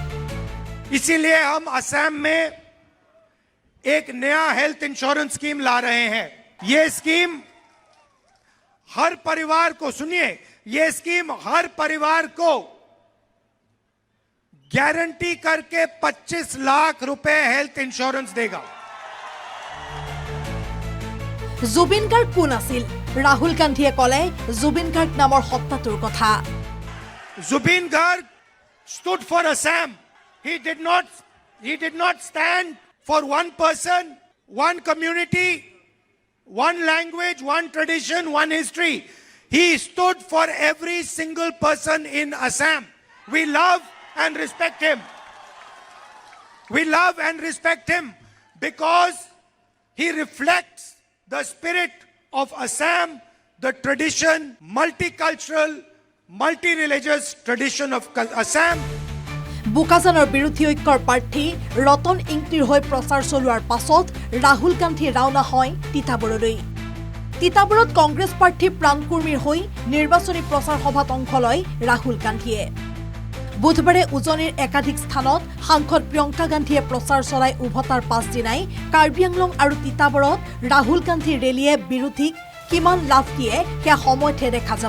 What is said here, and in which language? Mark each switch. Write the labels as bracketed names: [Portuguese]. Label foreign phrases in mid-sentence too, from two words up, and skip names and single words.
[Hindi] इसीलिए हम असम में एक नया हेल्थ इंश्योरेंस स्कीम ला रहे हैं। ये स्कीम हर परिवार को, सुनिए, ये स्कीम हर परिवार को गारंटी करके 25 लाख रुपए हेल्थ इंश्योरेंस देगा। [Assamese] জুবিন গাৰ্গ কোন আছিল? ৰাহুল গান্ধীয়ে ক'লে জুবিন গাৰ্গ নামৰ সত্তাটোৰ কথা। [English] Zubin Garg stood for Assam. He did not stand for one person, one community, one language, one tradition, one history. He stood for every single person in Assam. We love and respect him. We love and respect him because he reflects the spirit of Assam, the tradition, multicultural, multi-religious tradition of Assam. [Assamese] বোকাজানৰ বিৰোধী ঐক্যৰ প্ৰাৰ্থী ৰতন ইংতিৰ হৈ প্ৰচাৰ চলোৱাৰ পাছত ৰাহুল গান্ধী ৰাওনা হয় তিতাবৰলৈ। তিতাবৰত কংগ্ৰেছ প্ৰাৰ্থী প্ৰাণকুৰ্মীৰ হৈ নিৰ্বাচনী প্ৰচাৰ সভাত অংশ লয় ৰাহুল গান্ধীয়ে। বুধবাৰে উজনিৰ একাধিক স্থানত সাংসদ প্ৰিয়ংকা গান্ধীয়ে প্ৰচাৰ চলাই উভতাৰ পাছদিনাই কাৰ্বি আংলং আৰু তিতাবৰত ৰাহুল গান্ধীৰ ৰেলীয়ে বিৰোধীক কিমান লাভ দিয়ে সেয়া সময়তহে দেখা যাব।